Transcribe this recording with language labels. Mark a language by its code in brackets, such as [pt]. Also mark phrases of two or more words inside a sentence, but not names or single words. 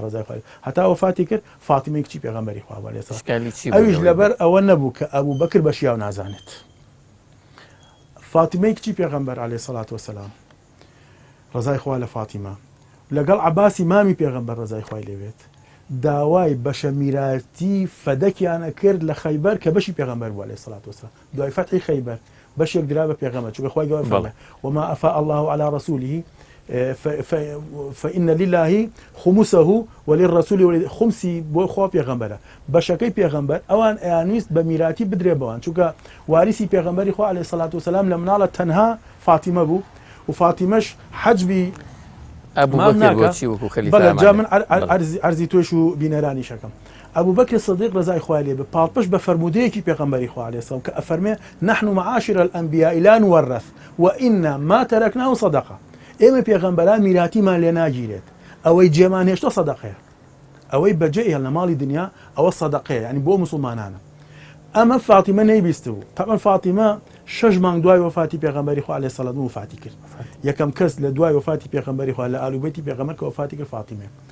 [ckb] ڕەزای خوای هەتا وەفاتی کرد فاتیمەی کچی پێغەمبەری خوا [ar] عەلەیهی سەڵام [ckb] ئەویش لەبەر ئەوە نەبوو کە ئەبوو بەکر بە شیاو نازانێت فاتیمەی کچی پێغەمبەر [ar] عەلەیهی سەڵات وسەلام [ckb] ڕەزای خوا لە فاتیمە لەگەڵ عەباسی مامی پێغەمبەر ڕەزای خوای لێ بێت داوای بەشە میراتی فەدەکیانە کرد لە خەیبەر کە بەشی پێغەمبەر بوو [ar] عەلەیهی سەڵات وسەلام [ckb] دوای فەتحی خەیبەر بەشێک درا بە پێغەمبەر چونکە خوای گەورە فەرمووی [ar] وما ئەفاء الله على رسوله فإن لله خمسه وللرسول خمسي [ckb] بۆ خوا پێغەمبەرە بەشەکەی پێغەمبەر ئەوان ئەیانویست بە میراتی بدرێ بەوان چونکە واریسی پێغەمبەری خوا [ar] عەلەیهی سەڵات وسەلام [ckb] لە مناڵە تەنها فاتیمە بوو و فاتیمەش حەجبی ئەبوو بەکر بۆچی وەکو خەلیفە جا من عەرزی تۆش و بینەرانی شەکەم ئەبوو بەکر سیدیق ڕەزای خوای لێ بێ پاڵپەش بە فەرمودەیەکی پێغەمبەری خوا [ar] عەلەیهی سەڵام [ckb] کە ئەفەرمێ [ar] نحن معاشر الأنبياء لا نورث وإن ما تركناه صدقة [ckb] ئێمە پێغەمبەران میراتیمان لێ ناگیرێت ئەوەی جێمان هێشتا سەدەقەیە ئەوەی بەجێ لە ماڵی دنیا ئەوە سەدەقەیە ینی بۆ موسڵمانانە ئەمە فاتیمە نەیبیست بوو تاقەن فاتیمە 6 مانگ دوای وفاتی پێغەمبەری خوا [ar] عەلەیهی سەڵات [ckb] وفاتی کرد یەکەم کەس لە دوای وفاتی پێغەمبەری خوا لە ئالوبەیتی پێغەمبەر کە وفاتی کرد فاتیمە